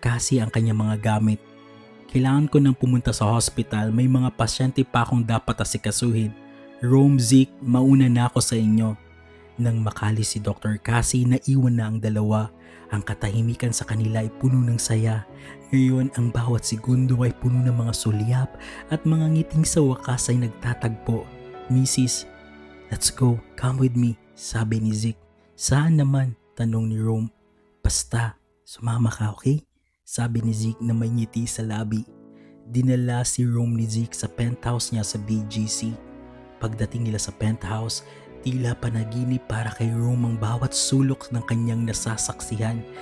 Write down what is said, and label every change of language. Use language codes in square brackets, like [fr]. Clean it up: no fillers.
[tl] Cassie ang kanyang mga gamit. Kailangan ko nang pumunta sa hospital, may mga pasyente pa akong dapat asikasuhin. Rome, Zeke, mauna na ako sa inyo. Nang makalis si Dr. Cassie, naiwan na ang dalawa. Ang katahimikan sa kanila ay puno ng saya. Ngayon, ang bawat segundo ay puno ng mga sulyap at mga ngiting sa wakas ay nagtatagpo. [en] "Mrs. Let's go, come with me," [tl] sabi ni Zeke. "Saan naman?" tanong ni Rome. "Basta, sumama ka, okay?" sabi ni Zeke na may ngiti sa labi. Dinala si Rome ni Zeke sa penthouse niya sa BGC. Pagdating nila sa penthouse, tila panaginip para kay Rome ang bawat sulok ng kanyang nasasaksihan.